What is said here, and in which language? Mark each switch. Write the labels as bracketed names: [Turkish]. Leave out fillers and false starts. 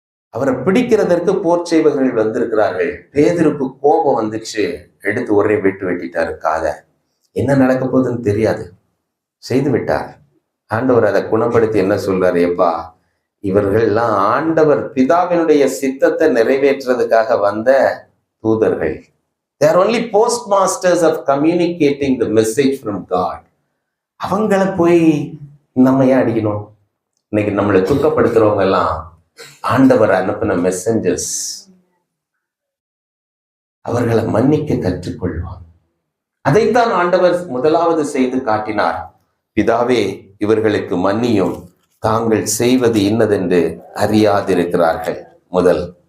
[Tamil] அவரை பிடிக்கிறதற்கு போர் செய்வர்கள் வந்திருக்கிறார்கள். பேதுருக்கு கோபம் வந்துச்சு, எடுத்து ஒரே வெட்டு வெட்டிட்டாரு காத. என்ன நடக்க போகுதுன்னு தெரியாது, செய்து விட்டார். ஆண்டவர் அதை குணப்படுத்தி என்ன சொல்றாரு? எப்பா, இவர்கள்லாம் ஆண்டவர் பிதாவினுடைய சித்தத்தை நிறைவேற்றுறதுக்காக வந்த தூதர்கள். [English] They are only postmasters of communicating the message from God. [Tamil] அவங்கள போய் நம்ம ஏன் அடிக்கணும்? இன்னைக்கு நம்மளை துக்கப்படுத்துறவங்க எல்லாம் ஆண்டவர் அனுப்பின மெசஞ்சர்ஸ். அவர்களை மன்னிக்க கற்றுக்கொள்வான். அதைத்தான் ஆண்டவர் முதலாவது செய்து காட்டினார். பிதாவே, இவர்களுக்கு மன்னியும், தாங்கள் செய்வது இன்னதென்று அறியாதிருக்கிறார்கள். முதல்.